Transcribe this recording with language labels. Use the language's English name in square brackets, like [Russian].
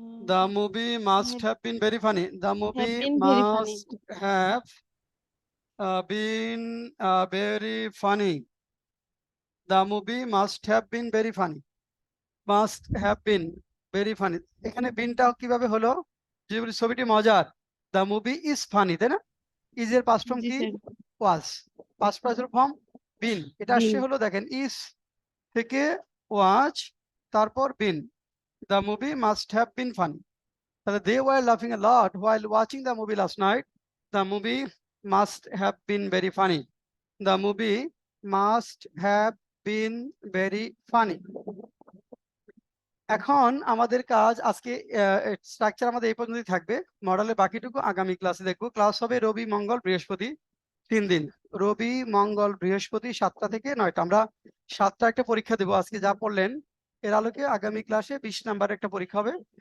[English] the movie must have been very funny. The movie been very funny. must have been very funny. The movie must have been very funny. Must have been very funny. [Bangla] এখানে বিনটাও কিভাবে হলো? যদি বলি ছবিটি মজার, [English] the movie is funny, [Bangla] তাই না? [English] is এর past form [Bangla] জি কি? Sir. [English] was. past present form been। [Bangla] এটা আসছে [English] Been. [Bangla] হলো দেখেন is থেকে was, তারপর been। [English] the movie must have been funny। তাহলে they were laughing a lot while watching the movie last night. The movie must have been very funny. The movie must have been very funny। [Bangla] এখন আমাদের কাজ আজকে structure আমাদের এই পর্যন্তই থাকবে। মডেলের বাকিটুকু আগামী ক্লাসে দেখবো। ক্লাস হবে রবি মঙ্গল বৃহস্পতি, 3 দিন। রবি মঙ্গল বৃহস্পতি 7টা থেকে 9টা। আমরা 7টা একটা পরীক্ষা দেবো। আজকে যা পড়লেন এর আলোকে আগামী ক্লাসে 20 নাম্বারের একটা পরীক্ষা হবে।